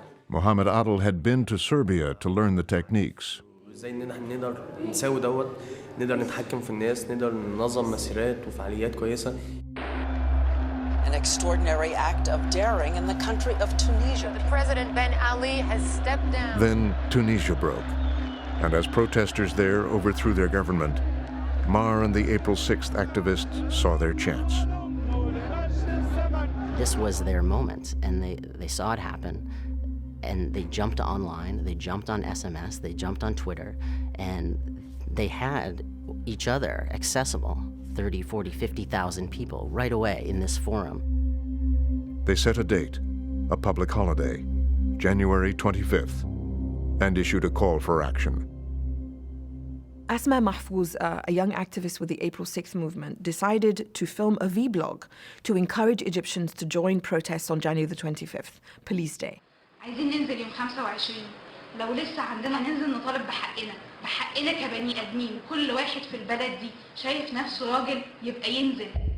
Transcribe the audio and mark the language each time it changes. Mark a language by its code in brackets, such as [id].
[en] Mohammed Adel had been to Serbia to learn the techniques. [ar] ازاي ان احنا نقدر نساوي نقدر نتحكم في الناس نقدر ننظم مسيرات وفعاليات كويسه. [en] An extraordinary act of daring in the country of Tunisia. The President Ben Ali has stepped down. Then Tunisia broke, and as protesters there overthrew their government, Mar and the April 6th activists saw their chance. This was their moment, and they saw it happen, and they jumped online, they jumped on SMS, they jumped on Twitter, and they had each other accessible, 30, 40, 50,000 people right away in this forum. They set a date, a public holiday, January 25th, and issued a call for action. Asma Mahfouz, a young activist with the April 6th movement, decided to film a vlog to encourage Egyptians to join protests on January the 25th, Police Day. [ar] عايزين ننزل يوم 25 لو لسه عندنا ننزل نطالب بحقنا كبني ادمين كل واحد في البلد دي شايف نفسه راجل يبقى ينزل.